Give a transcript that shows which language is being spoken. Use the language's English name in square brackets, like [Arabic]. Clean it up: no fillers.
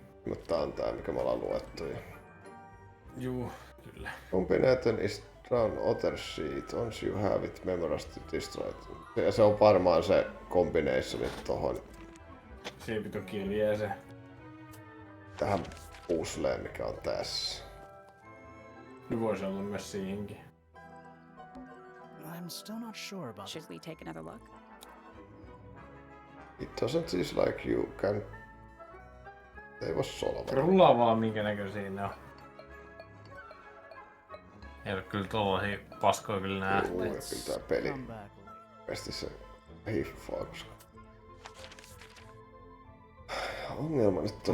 [Finnish] Mutta tää on tää, mikä me ollaan luettu. Juu, kyllä. [English] Combination is drawn other sheet. Once you have it, memorized to destroy it. [Finnish] Ja se on varmaan se combination tohon. Siinä pitää kirjaa se. Tähän puzzleen, mikä on tässä. Nyt voisi olla myös siihenkin. [English] I'm still not sure about Should we take another look? It doesn't seem like you can... [Finnish] Ei voi solvata. Rullaa vaan minkä näköisiä ne on. Ei ole kyllä tollasia paskoja kyllä nähty. Kyllä tää peli pesti se hiffaa, koska... Ongelma nyt on...